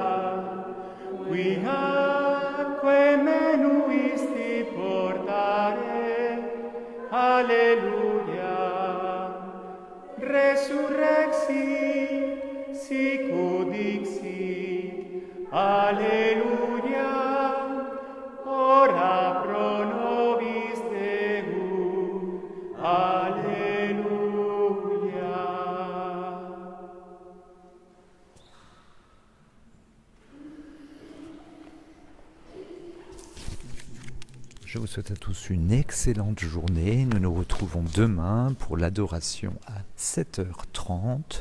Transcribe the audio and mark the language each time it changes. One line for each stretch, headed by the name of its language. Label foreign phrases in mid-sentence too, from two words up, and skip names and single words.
Latin: quiaque menuisti portare, alleluia, resurrexi, sicut dixit, alleluia, ora pro nobis Deus, alleluia.
French: Je vous souhaite à tous une excellente journée. Nous nous retrouvons demain pour l'adoration à 7h30.